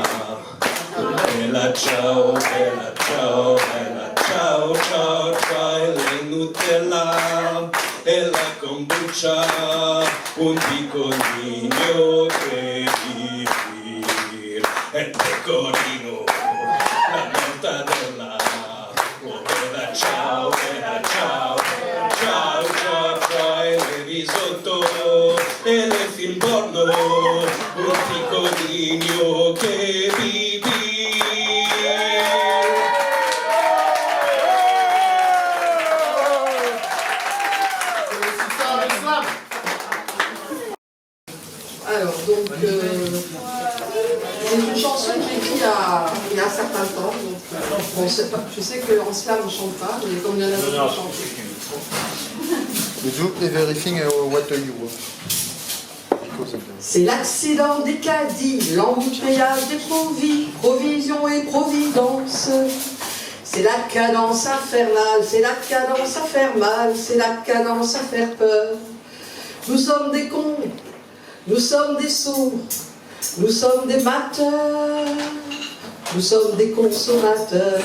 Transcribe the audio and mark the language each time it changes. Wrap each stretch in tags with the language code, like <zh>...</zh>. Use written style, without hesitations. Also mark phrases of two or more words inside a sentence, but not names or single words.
<it>Oh bella ciao, ciao, ciao, ciao, e le Nutella e la kombucha, un piccolino che vivir, e il pecorino, la mortadella. Oh bella ciao, ciao, ciao, ciao, e le risotto e le film porno, un piccolino che vivir.</it> <fr>Alors, donc, c'est une chanson que j'ai écrite il y a un certain temps. Donc, bon, je sais qu'en slam on ne chante pas, mais comme il y en a d'autres qui chantent.</fr> <en>do everything what you want.</en> <fr>C'est l'accident des caddies, l'embouteillage des provisions et providence. C'est la cadence infernale, c'est la cadence à faire mal, c'est la cadence à faire peur. Nous sommes des cons, nous sommes des sots, nous sommes des mateurs, nous sommes des consommateurs.</fr>